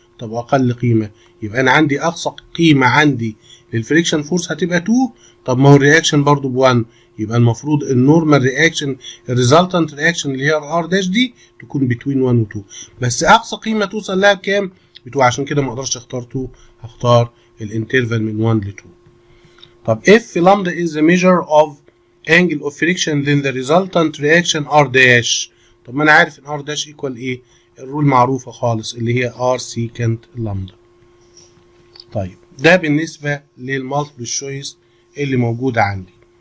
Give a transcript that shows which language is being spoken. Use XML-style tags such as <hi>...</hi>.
<ar>طب اقل قيمه، يبقى انا عندي اقصى قيمه عندي للفريكشن فورس هتبقى 2. طب ما هو الرياكشن برضو ب 1، يبقى المفروض النورمال رياكشن الريزلتنت رياكشن اللي هي الار داش دي تكون between 1 و 2، بس اقصى قيمه توصل لها بكام؟ ب 2. عشان كده ما اقدرش اختار 2، هختار الانترفال من 1 ل 2. طب</ar> <en>if lambda is the measure of angle of friction then the resultant reaction r dash.</en> <ar>طب ما انا عارف ان</ar> <en>r dash equal</en> <ar>ايه؟ الرول معروفه خالص اللي هي</ar> <en>r secant lambda.</en> <ar>طيب ده بالنسبه للمالتيبل تشويس اللي موجوده عندي.</ar>